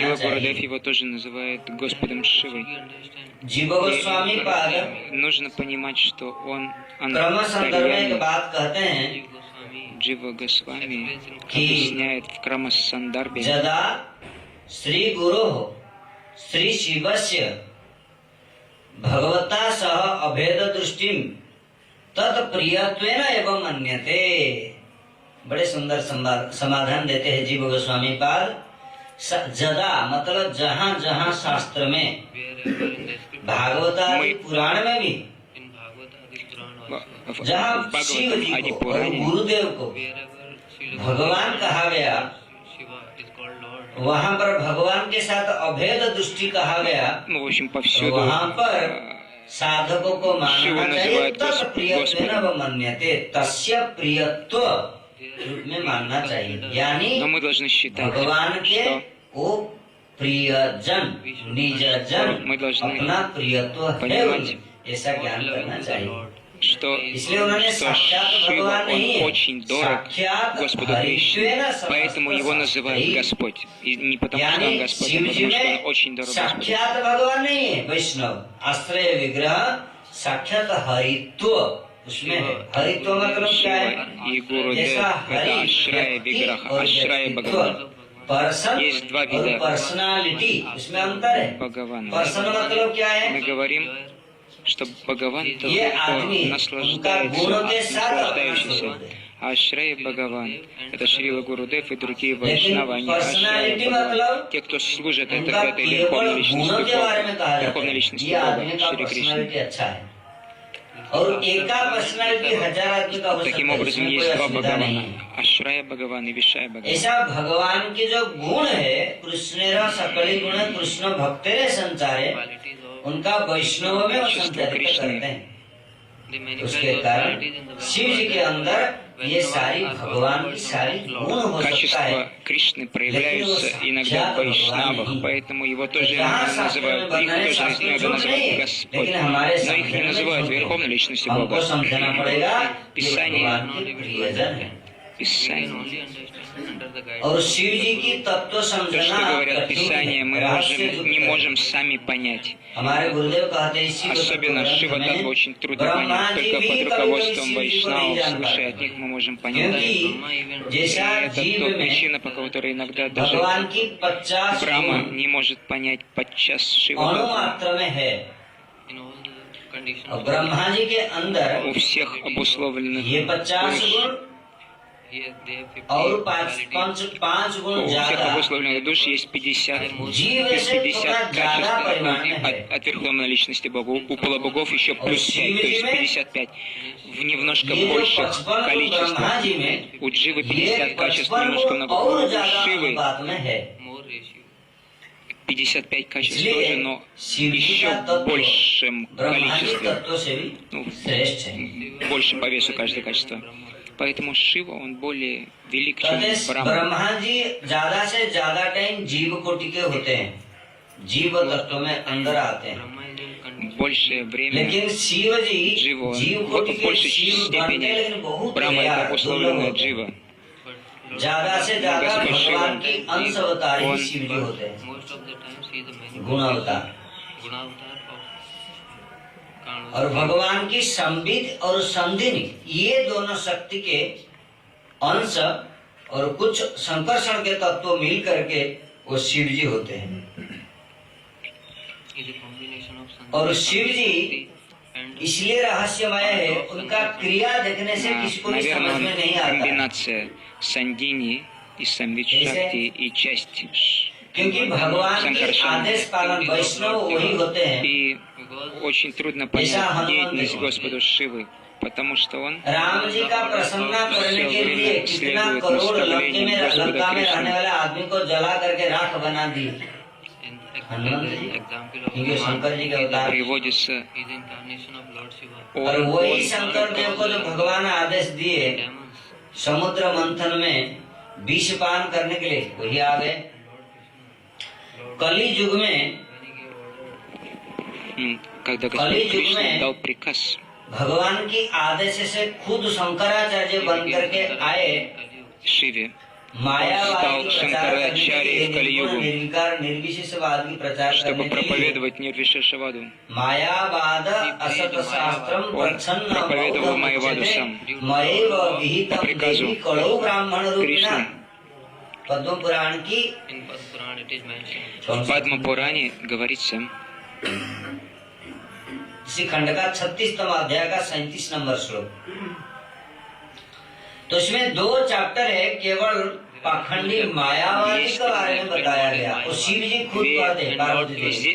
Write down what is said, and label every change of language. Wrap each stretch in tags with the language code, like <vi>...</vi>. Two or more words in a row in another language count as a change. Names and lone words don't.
<ru>Шрила Гурудев</ru> <hi>चाहिए।</hi> <ru>его тоже называет Господом Шивой.</ru> <hi>जीव गोस्वामी पाद</hi> <ru>Нужно понимать, что он</ru> <hi>क्रम संदर्भ में एक</hi> <ru>антарьями.</ru> <hi>बात कहते हैं</hi> <ru>Джива Госвами</ru> <hi>कि</hi> <ru>объясняет в Крама Сандарбе,</ru> <sa>जदा श्री गुरो श्री शिवस्य भगवता सह अभेद दृष्टि तत्प्रियत्वेन एवं मन्यते।</sa> <hi>बड़े सुंदर समाधान देते हैं जीव गोस्वामी पाद। जदा मतलब जहाँ जहाँ शास्त्र में, भागवत आदि पुराण में भी</hi> <ru>в</ru> <hi>जहाँ शिव जी</hi> <ru>Бхагаватам Ади</ru> <hi>को और</hi> <ru>Пуране,</ru> <hi>गुरुदेव को भगवान कहा गया, वहाँ पर भगवान के साथ अभेद दृष्टि कहा गया,</hi> <ru>ну, в общем, повсюду</ru> <hi>वहाँ पर साधकों को शिव मानना चाहिए।</hi> <ru>называют</ru> <sa>तत् प्रियत्वेन</sa> <ru>Господом.</ru> <hi>मन्यते, तस्य प्रियत्व रूप में मानना चाहिए, यानी</hi> <ru>Но мы должны считать,</ru> <hi>भगवान के</hi> <ru>что</ru> <hi>वो प्रियजन निजजन</hi> <ru>Мы должны</ru> <hi>अपना प्रियत्व है</hi> <ru>понимать,</ru> <hi>उनमें, ऐसा ज्ञान करना चाहिए।</hi> <ru>что</ru> <hi>इसलिए उन्होंने साक्षात</hi> <ru>Шива,</ru> <hi>भगवान नहीं</hi> <ru>он</ru> <hi>है,</hi> <ru>очень дорог</ru> <hi>साक्षात</hi> <ru>Господу Кришне,</ru> <hi>हरित्वेन</hi> <ru>поэтому его называют</ru> <hi>समस्त</hi> <ru>Господь. И не потому, что</ru> <hi>यानी</hi> <ru>он Господь, а</ru> <hi>शिव जी</hi> <ru>потому, что</ru> <hi>में</hi> <ru>он очень дорог Господу.</ru> <hi>साक्षात भगवान नहीं है, वैष्णव आश्रय विग्रह साक्षात हरित्व उसमें है। हरित्व मतलब क्या है?</hi> <ru>Шива и Гурудев</ru> <hi>जैसा</hi> <ru>это</ru> <hi>हरि</hi> <ru>Ашрая</ru> <hi>व्यक्ति</hi> <ru>Виграха,</ru> <hi>और</hi> <ru>Ашрая</ru> <hi>व्यक्तित्व,</hi> <ru>Бхагаван.</ru> <hi>पर्सन</hi> <ru>Есть два</ru> <hi>और</hi> <ru>вида</ru> <hi>पर्सनालिटी, उसमें अंतर है।</hi> <ru>Бхагавана.</ru> <hi>पर्सन मतलब क्या है?</hi> <ru>Мы говорим, что Бхагаван это</ru> <hi>ये आदमी उनका गुणों के साथ अपना</hi> <ru>наслаждающийся.</ru> <hi>स्वरूप है।</hi> <ru>А Ашрая Бхагаван это Шрила Гурудев и другие</ru> <hi>लेकिन</hi> <ru>вайшнавы, они Ашрая</ru> <hi>पर्सनालिटी</hi> <ru>Бхагаван.</ru> <hi>मतलब</hi> <ru>Те, кто служат этой</ru> <hi>उनका</hi> <ru>верховной</ru> <hi>केवल</hi> <ru>личности</ru> <hi>गुणों के बारे में कहा</hi> <ru>Бога,</ru> <hi>जाता</hi> <ru>верховной</ru> <hi>है,</hi> <ru>личности</ru> <hi>ये आदमी</hi> <ru>Бога,</ru> <hi>का</hi> <ru>Шри Кришны.</ru> <hi>पर्सनालिटी अच्छा है। और एका पर्सनालिटी हजार आदमी का हो सकता</hi> <ru>Таким</ru> <hi>है,</hi> <ru>образом,</ru> <hi>इसमें</hi> <ru>есть</ru> <hi>कोई</hi> <ru>два</ru> <hi>असुविधा नहीं</hi> <ru>Бхагавана,</ru> <hi>है।</hi> <ru>Ашрая Бхагаван и Вишая Бхагаван.</ru> <hi>ऐसा भगवान के जो गुण है,</hi> <bn>কৃষ্ণের সকলি গুণ কৃষ্ণ ভক্তেরে সঞ্চারে,</bn> <hi>उनका वैष्णव में वो संचारित करते हैं। उसके कारण शिव जी के अंदर ये सारी भगवान की सारी गुण हो सकता है,</hi> <ru>Качества Кришны проявляются иногда в вайшнавах, поэтому его тоже иногда называют, их тоже иногда называют Господь, но их не называют верховной личностью</ru> <hi>हमको</hi> <ru>Бога.</ru> <hi>समझना पड़ेगा कि</hi> <ru>Писание,</ru> <hi>भगवान के प्रियजन है।</hi> <ru>Писание</ru> <hi>और शिव जी की तत्व</hi> <ru>То,</ru> <hi>समझना</hi> <ru>что говорят</ru> <hi>कठिन</hi> <ru>Писания,</ru> <hi>है,</hi> <ru>мы не можем сами понять.</ru> <hi>हमारे गुरुदेव कहते हैं शिव</hi> <ru>Особенно Шива Таттва очень трудно понять. Только под руководством вайшнавов, свыше от них мы можем понять.</ru> <hi>क्योंकि</hi> <ru>И</ru> <hi>जैसा</hi> <ru>это</ru> <hi>जीव</hi> <ru>то</ru> <hi>में</hi> <ru>причина, по которой иногда даже</ru> <hi>भगवान की 50</hi> <ru>Брахма</ru> <hi>गुण</hi> <ru>не может понять подчас Шива</ru> <hi>अणु</hi> <ru>Таттву.</ru> <hi>मात्र में है और ब्रह्मा जी के अंदर</hi> <ru>У всех обусловленных</ru> <hi>ये 50</hi> <ru>душ,</ru> <hi>गुण और पांच</hi> <ru>у</ru> <hi>गुण</hi> <ru>всех</ru> <hi>ज्यादा</hi> <ru>обусловленных душ есть 50</ru> <hi>जीव</hi> <ru>из</ru> <hi>से</hi> <ru>50</ru> <hi>थोड़ा ज्यादा</hi> <ru>качеств</ru> <hi>परिमाण में है</hi> <ru>от верховной личности Бога. У полубогов еще плюс 5, то есть 55. В немножко</ru> <hi>ये जो</hi> <ru>больших</ru> <hi>55 ब्रह्मा</hi> <ru>количествах.</ru> <hi>जी में</hi> <ru>У Дживы</ru> <hi>ये</hi> <ru>50 качеств</ru> <hi>55</hi> <ru>немножко много.</ru> <hi>और</hi> <ru>У</ru> <hi>ज्यादा</hi> <ru>Шивы</ru> <hi>अनुपात में है</hi> <ru>55 качеств</ru> <hi>इसलिए</hi> <ru>тоже, но</ru> <hi>शिव जी</hi> <ru>еще</ru> <hi>का तत्व</hi> <ru>большем</ru> <hi>ब्रह्मा जी</hi> <ru>количестве.</ru> <hi>तत्व से भी</hi> <ru>Ну,</ru> <hi>श्रेष्ठ है</hi> <ru>больше по весу каждое качество. Поэтому Шива, он более велик, чем</ru> <hi>कहते</hi> <ru>Брахма.</ru> <hi>ब्रह्मा जी ज्यादा से ज्यादा टाइम जीव कोटि के होते हैं, जीव तत्व में अंदर आते हैं,</hi> <ru>Большее время</ru> <hi>लेकिन शिव जी</hi> <ru>Джива,</ru> <hi>जीव</hi> <ru>в</ru> <hi>कोटि के</hi> <ru>большей</ru> <hi>शिव बनते हैं, लेकिन</hi> <ru>степени</ru> <hi>बहुत</hi> <ru>Брахма это</ru> <hi>रेयर, दुर्लभ</hi> <ru>обусловленная</ru> <hi>होते हैं।</hi> <ru>Джива.</ru> <hi>ज्यादा से ज्यादा</hi> <ru>Господь</ru> <hi>भगवान की</hi> <ru>Шива,</ru> <hi>अंश अवतार ही</hi> <ru>он</ru> <hi>शिव जी होते हैं, गुण अवतार। और भगवान की संबित और संधिनी ये दोनों शक्ति के अंश और कुछ संकर्षण के तत्व मिल करके वो शिव जी होते हैं। और शिव जी इसलिए रहस्यमय है, उनका क्रिया देखने से किसी को भी समझ</hi> <ru>Наверное,</ru> <hi>में नहीं आता है।</hi> <ru>комбинация Сандини и Самвит Шакти и часть</ru> <hi>क्योंकि भगवान के आदेश पालन वैष्णव वही होते हैं।</hi> <ru>И очень трудно понять деятельность Господа Шивы, потому что он</ru> <hi>राम जी का प्रसन्न करने के लिए कितना करोड़ लंका में रहने वाले आदमी को जला करके राख बना दी हनुमंत जी, क्योंकि शंकर जी के अवतार।</hi> <ru>приводится</ru> <hi>और वही शंकर देव को जो भगवान आदेश दिए समुद्र मंथन में विष पान करने के लिए, वही आ गए। कली युग में</hi> <ru>когда Господь Кришна дал приказ</ru> <hi>भगवान की आदेश से खुद शंकराचार्य बन करके आए,</hi> <ru>Шиве,</ru> <hi>मायावाद की प्रचार करने के</hi> <ru>Шанкарачарьей</ru> <hi>लिए,</hi> <ru>в Кали-югу,</ru> <hi>निर्विकार निर्विशेषवाद की प्रचार</hi> <ru>чтобы</ru> <hi>करने के लिए</hi> <ru>проповедовать Нирвишешаваду.</ru> <sa>मायावाद असत शास्त्रम</sa> <ru>Он</ru> <sa>प्रच्छन्न</sa> <ru>проповедовал Майяваду сам.</ru> <sa>मयैव विहितम</sa> <ru>приказу</ru> <sa>देवी कलौ ब्राह्मण रूपिणा।</sa> <ru>Кришны.</ru> <hi>पद्म पुराण की</hi> <ru>В Падма Пуране говорится,</ru> <hi>इसी खंड का 36वां अध्याय का 37 नंबर श्लोक। तो इसमें 2 चैप्टर है केवल पाखंडी मायावादी के बारे में बताया गया, और शिव जी खुद कहते हैं पार्वती देवी</hi>